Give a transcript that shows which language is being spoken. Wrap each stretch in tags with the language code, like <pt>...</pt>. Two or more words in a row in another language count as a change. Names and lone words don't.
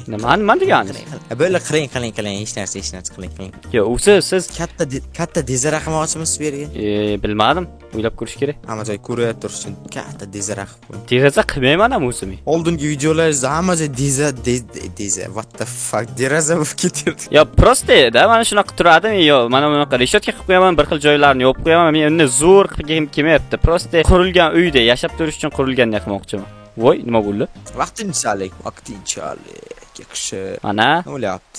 <uz>Nima deganingiz? Böyle qiling, hech narsa qiling. Yo, siz katta dezara qilmoqchimisiz bu yerga? Bilmadim. O'ylab ko'rish kerak. Hamma joy ko'rib turish uchun katta dezara qilib qo'ying. Deraza qilmayman ham o'zim. Oldingi videolaringizda hamma joy deza.</uz> <en>What the fuck?</en> <uz>Deraza bo'lib ketirdi. Yo, prosta edi. Mana shunaqa turadi. Yo, mana bunaqa reshetka qilib qo'yaman, bir xil joylarni yopib qo'yaman. Men uni zo'r qilib kelmayapti. Prosta qurilgan uyda yashab turish uchun qurilganini qilmoqchiman. Voy, nima bo'ldi? Vaqtinchalik. Yaxshi. Ana. Nima bo'lyapti?</uz>